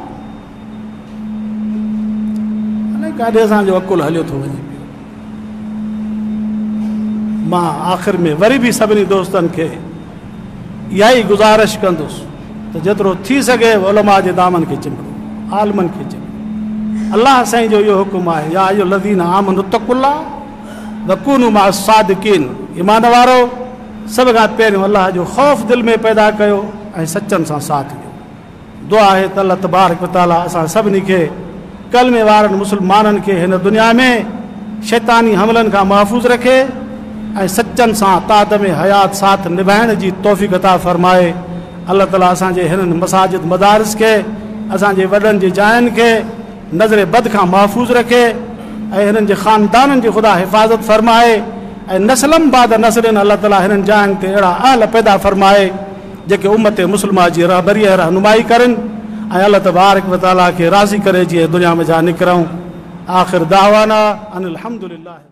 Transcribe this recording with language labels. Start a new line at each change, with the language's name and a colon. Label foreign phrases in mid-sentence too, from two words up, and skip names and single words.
Sindhi: अलाए काॾे असांजो अकुल हलियो थो वञे। मां आख़िर में वरी बि सभिनी दोस्तनि खे इहा ई गुज़ारिश कंदुसि त जेतिरो थी सघे उलमा जे दामन खे चिंबड़ो, आलमनि खे चिंबड़ो। अलाह साईं जो इहो हुकुम आहे,
Arabic: يا أيها الذين آمنوا اتقوا الله وكونوا مع الصادقين.
Sindhi: ईमान वारो सभ खां पहिरियों अलाह जो ख़ौफ़ दिलि में पैदा कयो ऐं सचनि सां साथ ॾियो। दुआ आहे त
Arabic: الله تبارك وتعالى
Sindhi: असां सभिनी खे कलमे वारनि मुस्लमाननि खे हिन दुनिया में शैतानी हमलनि खां महफ़ूज़ रखे ऐं सच्चनि सां तादम हयात साथ निभाइण जी तौफ़ीक़ अता फ़रमाए।
Arabic: الله تعالى
Sindhi: असांजे हिननि मसाजिद मदारिस खे, असांजे वॾनि जी जायुनि खे नज़र बद खां महफ़ूज़ रखे ऐं हिननि जे ख़ानदाननि जी ख़ुदा हिफ़ाज़त फ़रमाए ऐं नस्लनि बाद नस्लनि
Arabic: الله تعالى
Sindhi: हिननि जायुनि ते अहिड़ा अहल पैदा फ़रमाए जेके उम्मत मुस्लिमा जी रहबरीअ रहनुमाई करनि ऐं
Arabic: الله تبارك وتعالى
Sindhi: खे राज़ी करे जीअं दुनिया में जा निकिरूं।
Arabic: وآخر دعوانا أن الحمد لله.